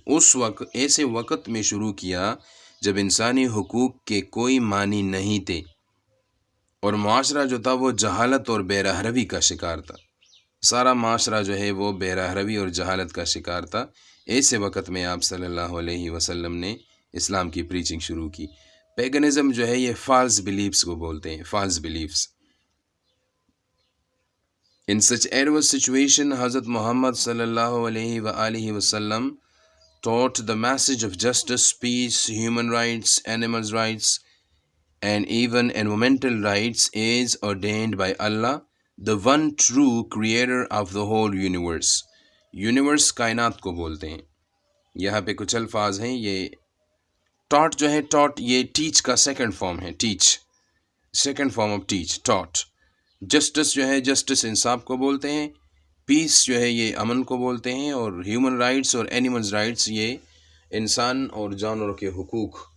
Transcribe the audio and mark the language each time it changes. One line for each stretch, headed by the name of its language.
Urdu: اس وقت، ایسے وقت میں شروع کیا جب انسانی حقوق کے کوئی معنی نہیں تھے، اور معاشرہ جو تھا وہ جہالت اور بے رحروی کا شکار تھا. سارا معاشرہ جو ہے وہ بے رحروی اور جہالت کا شکار تھا. ایسے وقت میں آپ صلی اللہ علیہ وسلم نے اسلام کی پریچنگ شروع کی. پیگنزم جو ہے یہ فالس بلیفس کو بولتے ہیں، false beliefs.
English: In such adverse situation, Hazrat Muhammad sallallahu alaihi wa alihi wasallam taught the message of justice, peace, human rights, animals' rights, and even environmental rights as ordained by Allah, the one true creator of the whole universe.
Urdu: Universe کائنات کو بولتے ہیں. یہاں پہ کچھ الفاظ ہیں. یہ taught جو ہے، taught یہ teach کا سیکنڈ فارم ہے. teach second form of teach، taught. Justice جو ہے، جسٹس انصاف کو بولتے ہیں. پیس جو ہے یہ امن کو بولتے ہیں. اور ہیومن رائٹس اور اینیملز رائٹس یہ انسان اور جانوروں کے حقوق